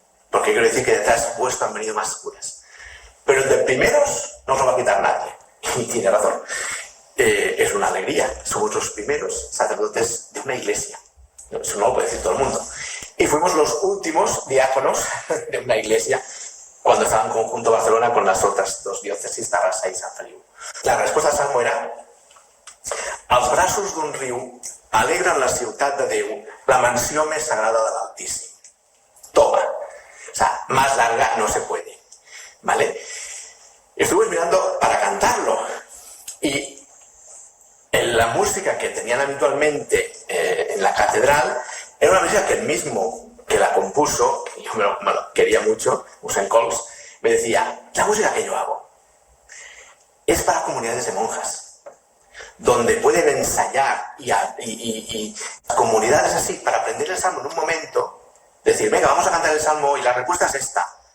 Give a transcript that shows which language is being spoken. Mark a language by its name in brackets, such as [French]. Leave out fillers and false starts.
[Spanish] Porque quiero decir que detrás vuestro han venido más curas. Pero el de primeros no os lo va a quitar nadie. Y tiene razón. Es una alegría. Somos los primeros sacerdotes de una iglesia. Eso no lo puede decir todo el mundo. Y fuimos los últimos diáconos de una iglesia cuando estaba en conjunto Barcelona con las otras 2 diócesis, Tarrasa y Sant Feliu. La respuesta al Salmo era: [Catalan] als braços d'un riu alegran la ciutat de Déu, la mansió més sagrada de l'Altíssim. [Spanish] Toma. O sea, más larga no se puede. ¿Vale? Estuve mirando para cantarlo y en la música que tenían habitualmente en la catedral era una música que el mismo que la compuso, y yo me lo quería mucho, Usain Coles, me decía: la música que yo hago es para comunidades de monjas, donde pueden ensayar y comunidades así para aprender el Salmo en un momento, decir, venga, vamos a cantar el Salmo y la respuesta es esta.